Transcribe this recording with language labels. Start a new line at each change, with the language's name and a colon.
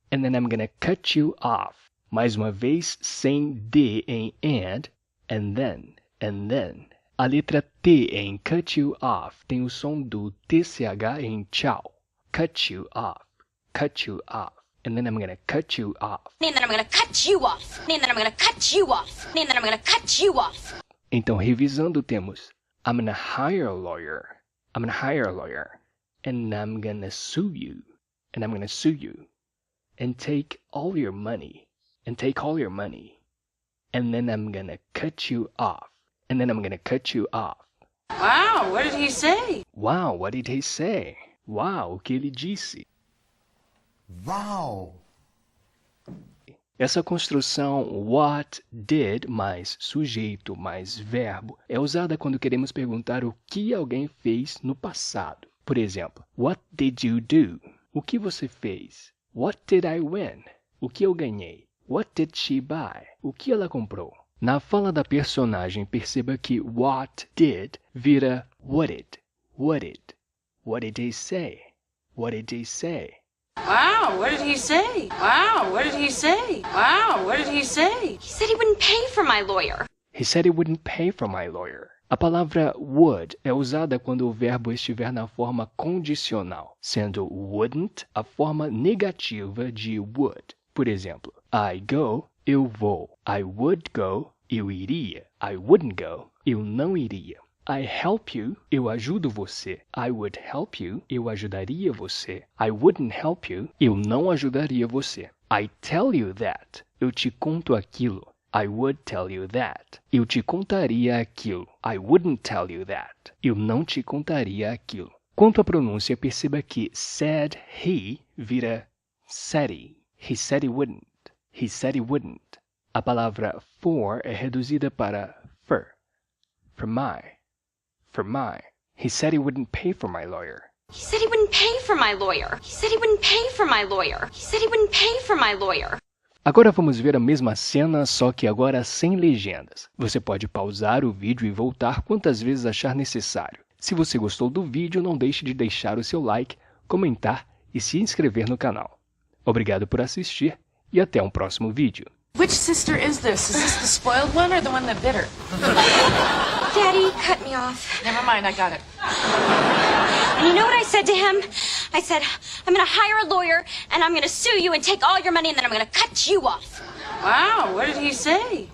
English: And then I'm gonna cut you off.
Portuguese: Mais uma vez, sem D em and then. A letra T em cut you off tem o som do TCH em tchau.
English: Cut you off. Cut you off. And then I'm gonna cut you off. And then I'm gonna cut you off. And then I'm gonna cut you off. And then I'm gonna cut you off.
Portuguese: Então, revisando, temos
English: I'm gonna hire a lawyer. I'm gonna hire a lawyer. And I'm gonna sue you. And I'm gonna sue you. And take all your money. And take all your money. And then I'm gonna cut you off. And then I'm gonna cut you off. Wow, what did he say? Wow, what did he say?
Portuguese: Uau, o que ele disse?
English: Wow!
Portuguese: Essa construção what did mais sujeito mais verbo é usada quando queremos perguntar o que alguém fez no passado. Por exemplo,
English: what did you do?
Portuguese: O que você fez?
English: What did I win?
Portuguese: O que eu ganhei?
English: What did she buy?
Portuguese: O que ela comprou? Na fala da personagem, perceba que what did vira what did. Would it?
English: What did he say? What did he say? Wow, what did he say? Wow, what did he say? Wow, what did he say? He said he wouldn't pay for my lawyer. He said he wouldn't pay for my lawyer.
Portuguese: A palavra would é usada quando o verbo estiver na forma condicional, sendo wouldn't a forma negativa de would. Por exemplo, I go, eu vou.
English: I would go,
Portuguese: eu iria.
English: I wouldn't go,
Portuguese: eu não iria. I help you, eu ajudo você.
English: I would help you,
Portuguese: eu ajudaria você.
English: I wouldn't help you,
Portuguese: eu não ajudaria você.
English: I tell you that,
Portuguese: eu te conto aquilo.
English: I would tell you that,
Portuguese: eu te contaria aquilo.
English: I wouldn't tell you that,
Portuguese: eu não te contaria aquilo. Quanto à pronúncia, perceba que said he vira said he.
English: He said he wouldn't. He said he wouldn't.
Portuguese: A palavra for é reduzida para for.
English: For my. For my. He said he wouldn't pay for my lawyer. He said he wouldn't pay for my lawyer. He said he wouldn't pay for my lawyer. He said he wouldn't pay for my lawyer.
Portuguese: Agora vamos ver a mesma cena, só que agora sem legendas. Você pode pausar o vídeo e voltar quantas vezes achar necessário. Se você gostou do vídeo, não deixe de deixar o seu like, comentar e se inscrever no canal. Obrigado por assistir e até um próximo vídeo.
English: Which sister is this? Is this the spoiled one or the one that bit her? Daddy, cut me off. Never mind, I got it. And you know what I said to him? I said, I'm going to hire a lawyer, and I'm going to sue you and take all your money, and then I'm going to cut you off. Wow, what did he say?